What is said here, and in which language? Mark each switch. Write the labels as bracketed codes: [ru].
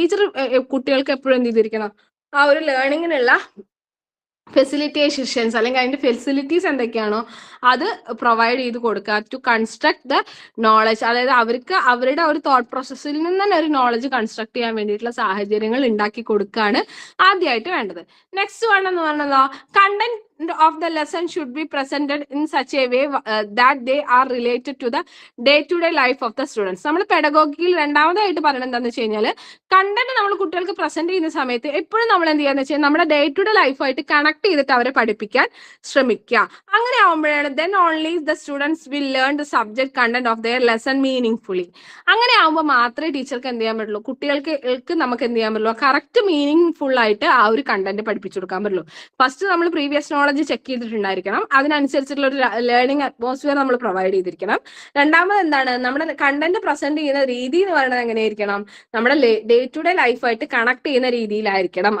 [ml] Teacher കുട്ടികൾക്ക് എപ്പോഴും എന്ത് ചെയ്തിരിക്കണം, ആ ഒരു ലേണിങ്ങിനുള്ള ഫെസിലിറ്റേഷൻസ് അല്ലെങ്കിൽ അതിന്റെ ഫെസിലിറ്റീസ് എന്തൊക്കെയാണോ അത് പ്രൊവൈഡ് ചെയ്ത് കൊടുക്കുക [en] To construct the knowledge. [ml] അതായത് അവർക്ക് അവരുടെ ഒരു തോട്ട് പ്രോസസ്സിൽ നിന്ന് തന്നെ ഒരു നോളജ് കൺസ്ട്രക്ട് ചെയ്യാൻ വേണ്ടിയിട്ടുള്ള സാഹചര്യങ്ങൾ ഉണ്ടാക്കി കൊടുക്കുകയാണ് ആദ്യമായിട്ട് വേണ്ടത്. [en] next one [ml] എന്ന് പറയുന്നത് [en] of the lesson should be presented in such a way that they are related to the day-to-day life of the students. [ml] നമ്മൾ പെഡഗോഗിയിൽ രണ്ടാമതായിട്ട് പറയുന്നത് എന്താണെന്ന് വെച്ച് കഴിഞ്ഞാൽ കണ്ടന്റ് നമ്മൾ കുട്ടികൾക്ക് പ്രസന്റ് ചെയ്യുന്ന സമയത്ത് എപ്പോഴും നമ്മൾ എന്ത് ചെയ്യാന്ന് വെച്ചാൽ നമ്മുടെ ഡേ ടു ഡേ ലൈഫായിട്ട് കണക്ട് ചെയ്തിട്ട് അവരെ പഠിപ്പിക്കാൻ ശ്രമിക്കുക. അങ്ങനെ ആവുമ്പോഴാണ് [en] then only the students will learn the subject content of their lesson meaningfully. [ml] അങ്ങനെ ആവുമ്പോൾ മാത്രമേ ടീച്ചർക്ക് എന്ത് ചെയ്യാൻ പറ്റുള്ളൂ, കുട്ടികൾക്ക് നമുക്ക് എന്ത് ചെയ്യാൻ പറ്റുള്ളൂ, കറക്റ്റ് മീനിങ് ഫുൾ ആയിട്ട് ആ ഒരു കണ്ടന്റ് പഠിപ്പിച്ചു കൊടുക്കാൻ പറ്റുള്ളൂ. ഫസ്റ്റ് നമ്മൾ പ്രീവിയസ് നോളജ് ചെക്ക് ചെയ്തിട്ടുണ്ടായിരിക്കണം, അതിനനുസരിച്ചിട്ടുള്ള ഒരു ലേണിംഗ് അറ്റ്മോസ്ഫിയർ നമ്മൾ പ്രൊവൈഡ് ചെയ്തിരിക്കണം. രണ്ടാമത് എന്താണ്, നമ്മുടെ കണ്ടന്റ് പ്രസന്റ് ചെയ്യുന്ന രീതി എന്ന് പറയുന്നത് എങ്ങനെയായിരിക്കണം, നമ്മുടെ ഡേ ടു ഡേ ലൈഫായിട്ട് കണക്ട് ചെയ്യുന്ന രീതിയിലായിരിക്കണം.